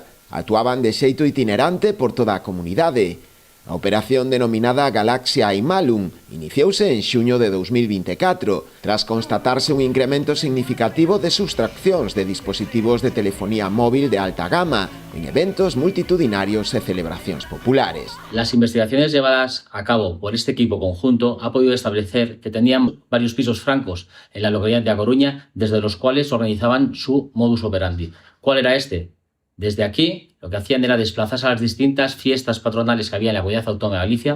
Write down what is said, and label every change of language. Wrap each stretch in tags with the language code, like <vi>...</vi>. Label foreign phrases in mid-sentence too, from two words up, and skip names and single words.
<gl>Actuaban de xeito itinerante por toda a comunidade. A operación denominada Galaxia Aimalum iniciouse en xuño de 2024, tras constatarse un incremento significativo de sustraccións de dispositivos de telefonía móvil de alta gama en eventos multitudinarios e celebracións populares.</gl> <es>Las investigaciones llevadas a cabo por este equipo conjunto ha podido establecer que tenían varios pisos francos en la localidad de A Coruña, desde los cuales organizaban su modus operandi. ¿Cuál era este? Desde aquí, lo que hacían era desplazarse a las distintas fiestas patronales que había en la Comunidad Autónoma de Galicia.</es>